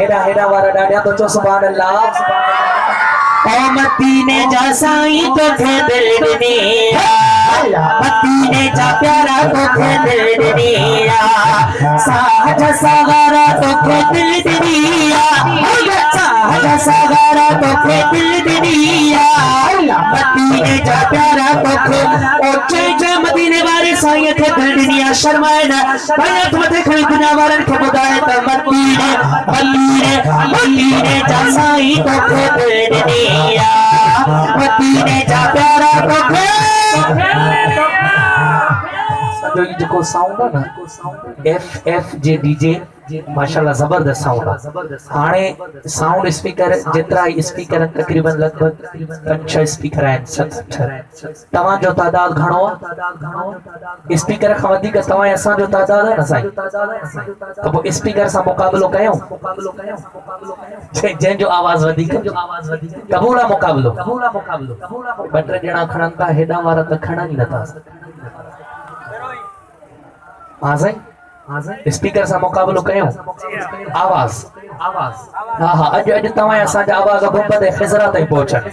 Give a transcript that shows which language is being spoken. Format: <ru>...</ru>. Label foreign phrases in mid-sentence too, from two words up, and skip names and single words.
<sd>हेॾा वारा ॾाढा तो चो</sd> <ar>سبحان الله.</ar> <sd>ओ मदीने जा साईं तोखे दिल ॾिनी आहे, मदीने जा प्यारा तोखे दिल ॾिनी आहे, साहज सागरा तोखे दिल ॾिनी आहे, साहज सागरा तोखे दिल ॾिनी आहे, मदीने जा प्यारा तोखे। ओ जय मदीने वारे साईं खे दिल ॾिनी आहे। शर्माए न भाई हथ मथे खणी दुनिया वारनि खे ॿुधाए त मदीने जा साईं तोखे दिल ॾिनी आहे, मदीने जा प्यारा तोखे।</sd> <ur>جو یہ جو ساؤنڈ ہے نا، ایف جے ڈی جے ماشاءاللہ زبردست ساؤنڈ ہے.</ur> <sd>हाने</sd> <ur>ساؤنڈ اسپیکر جتنا اسپیکر تقریباً لگ بھگ 5-6 اسپیکر ہیں,</ur> <sd>7-8 तवा जो तादाद घणो स्पीकर खां वधीक तवा असां जो तादाद है ना साईं, त पोइ स्पीकर सां मुकाबलो कयो, जंहिं जो आवाज वधीक कबूल आहे मुकाबलो। ॿ टे ॼणा खणनि था, हेॾा वारा त खणनि ई नथा। हाँ साईं, स्पीकर सां मुकाबलो कयो, आवाज हाँ अॼु तव्हां असांजा आवाज़ गुंबद ख़िज़रा ताईं पहुचनि।</sd>